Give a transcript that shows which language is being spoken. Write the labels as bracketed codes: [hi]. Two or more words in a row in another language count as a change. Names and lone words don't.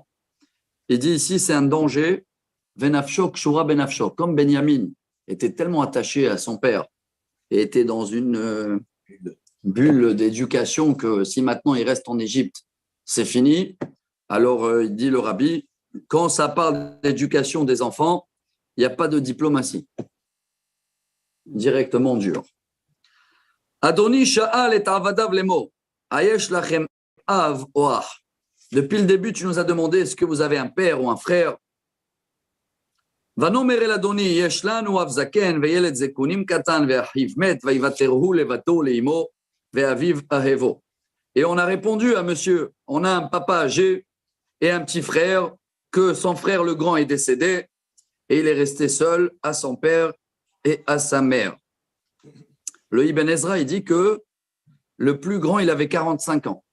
[fr] Il dit ici, c'est un danger, [he] ונפשו קשורה בנפשו, [fr] comme Benyamin était tellement attaché à son père et était dans une bulle d'éducation que si maintenant il reste en Égypte, c'est fini. Alors, il dit le rabbi, quand ça parle d'éducation des enfants, il n'y a pas de diplomatie. Directement dur. [he] אדוני שאל את עבדיו לאמר היש לכם אב או אח. [fr] Depuis le début, tu nous as demandé est-ce que vous avez un père ou un frère? [he] ונאמר אל אדוני, יש לנו אב זקן וילד זקונים קטן ואחיו מת, ויוותרו לבתו לאמו ואביו אהבו. [fr] Et on a répondu à monsieur, on a un papa âgé et un petit frère, que son frère le grand est décédé et il est resté seul à son père et à sa mère. Le Ibn Ezra, il dit que le plus grand, il avait 45 ans.